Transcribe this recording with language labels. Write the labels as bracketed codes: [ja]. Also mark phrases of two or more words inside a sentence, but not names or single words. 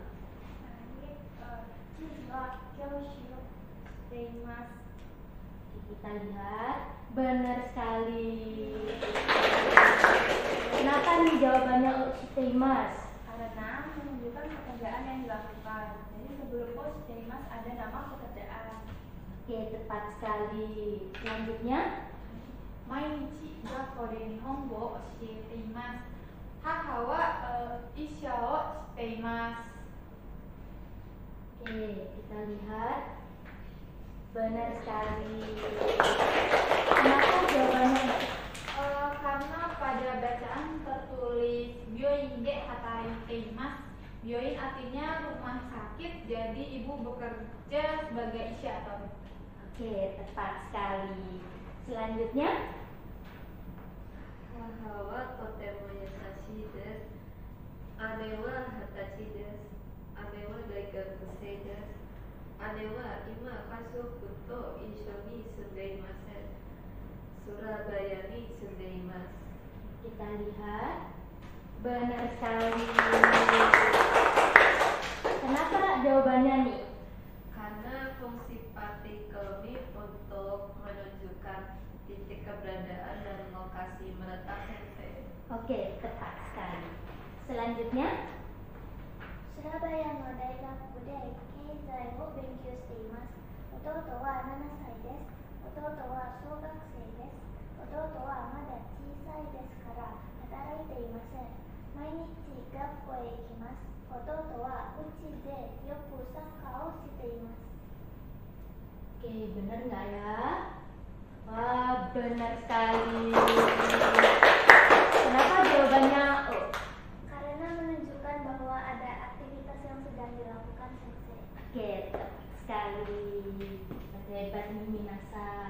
[id] Kita lihat, benar sekali. Kenapa nih jawabannya sundeimasu? Karena menunjukkan pekerjaan yang dilakukan. Jadi sebelum shiteimasu ada nama pekerjaan. Oke, tepat sekali. Selanjutnya, [ja] 毎日学校で日本語をしえています. 母は医者をしています. [id] oke, kita lihat. Benar sekali. Kenapa jawabannya? Karena pada bacaan tertulis [ja] 病院で働いています. [id] Byoin artinya rumah sakit, jadi ibu bekerja sebagai isya atau Oke, tepat sekali. Selanjutnya, [ja] 母はとても優しいです. 姉は20です。姉は大学生です. 姉は今家族と一緒に住んでいません. Surabaya ni sunde imasu. [id] kita lihat. Benar sekali. Kenapa jawabannya nih? Karena fungsi partikel ini untuk menunjukkan titik keberadaan dan lokasi menetap sensei. Oke, tepat sekali. Selanjutnya, [ja] Surabaya の大学で経済を勉強しています. 弟は 7 歳です。弟は小学生です。弟はまだ小さいですから働いていません。毎日学校へ行きます。弟はうちでよくサッカーをしています。 [id] oke, benar nggak ya? Wah, benar sekali. Kenapa jawabannya O? dilakukan sensei. Oke, tepat sekali. Hebat nih minasan.